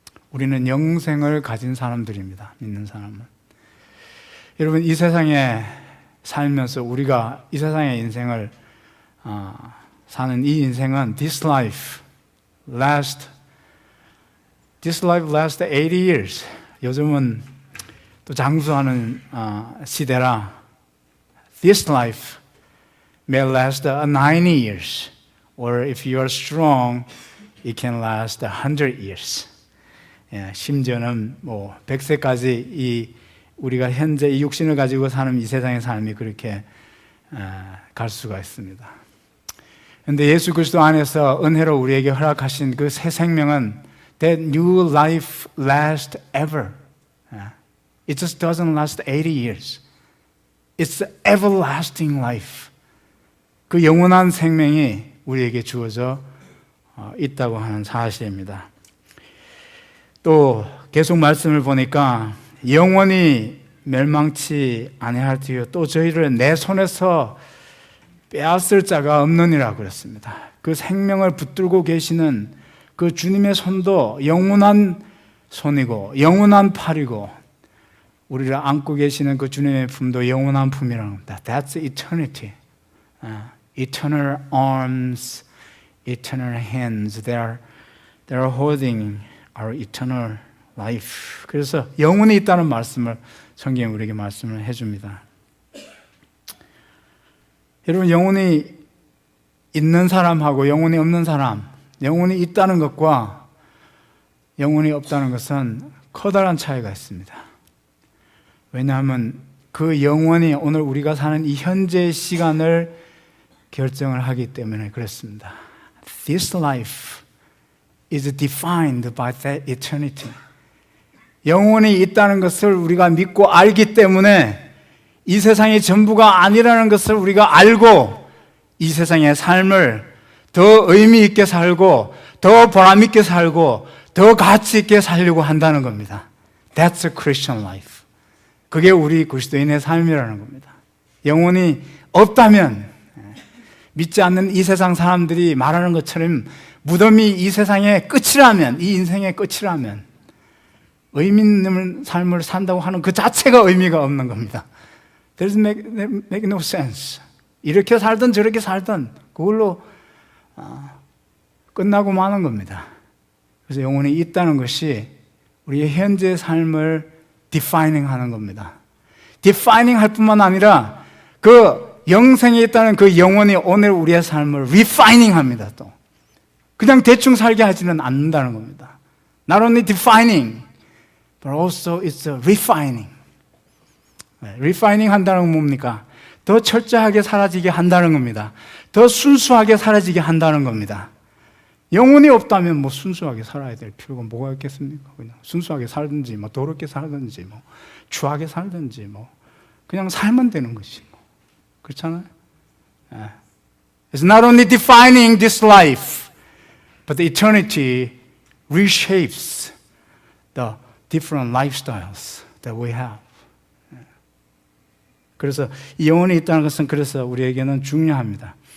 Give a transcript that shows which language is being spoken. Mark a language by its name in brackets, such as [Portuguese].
[Korean] 우리는 영생을 가진 사람들입니다. 믿는 사람은. 여러분, 이 세상에 살면서 우리가 이 세상의 인생을 사는 이 인생은 [English] This life lasts 80 years. [Korean] 요즘은 또 장수하는 시대라 [English] This life may last 90 years. Or if you are strong, it can last 100 years. [Korean] 심지어는 100세까지 우리가 현재 이 육신을 가지고 사는 이 세상의 삶이 그렇게 갈 수가 있습니다. 그런데 예수 그리스도 안에서 은혜로 우리에게 허락하신 그 새 생명은 [English] That new life lasts ever. It just doesn't last 80 years. It's everlasting life. [Korean] 그 영원한 생명이 우리에게 주어져 있다고 하는 사실입니다. 또 계속 말씀을 보니까 영원히 멸망치 아니할지요 또 저희를 내 손에서 빼앗을 자가 없느니라 그랬습니다. 그 생명을 붙들고 계시는 그 주님의 손도 영원한 손이고 영원한 팔이고 우리를 안고 계시는 그 주님의 품도 영원한 품이라는 겁니다. [English] That's eternity. Eternal arms, eternal hands. They're holding our eternal life. [Korean] 그래서 영혼이 있다는 말씀을 성경이 우리에게 말씀을 해줍니다. 여러분, 영혼이 있는 사람하고 영혼이 없는 사람, 영혼이 있다는 것과 영혼이 없다는 것은 커다란 차이가 있습니다. 왜냐하면 그 영혼이 오늘 우리가 사는 이 현재의 시간을 결정을 하기 때문에 그렇습니다. [English] This life is defined by that eternity. [Korean] 영혼이 있다는 것을 우리가 믿고 알기 때문에 이 세상이 전부가 아니라는 것을 우리가 알고 이 세상의 삶을 더 의미 있게 살고 더 보람 있게 살고 더 가치 있게 살려고 한다는 겁니다. [English] That's a Christian life. [Korean] 그게 우리 그리스도인의 삶이라는 겁니다. 영혼이 없다면, 믿지 않는 이 세상 사람들이 말하는 것처럼 무덤이 이 세상의 끝이라면, 이 인생의 끝이라면 의미 있는 삶을 산다고 하는 그 자체가 의미가 없는 겁니다. [English] There's make no sense. [Korean] 이렇게 살든 저렇게 살든 그걸로 끝나고 마는 겁니다. 그래서 영혼이 있다는 것이 우리의 현재 삶을 defining 하는 겁니다. defining 할 뿐만 아니라 그 영생에 있다는 그 영혼이 오늘 우리의 삶을 refining 합니다. 또 그냥 대충 살게 하지는 않는다는 겁니다. [English] Not only defining, but also it's refining. [Korean] refining 한다는 건 뭡니까? 더 철저하게 사라지게 한다는 겁니다. 더 순수하게 사라지게 한다는 겁니다. 영혼이 없다면 뭐 순수하게 살아야 될 필요가 뭐가 있겠습니까? 그냥 순수하게 살든지, 뭐 더럽게 살든지, 뭐 추하게 살든지, 뭐 그냥 살면 되는 것이 뭐. 그렇잖아요? [English] It's not only defining this life, but the eternity reshapes the different lifestyles that we have. [Korean] 그래서 이 영혼이 있다는 것은 그래서 우리에게는 중요합니다.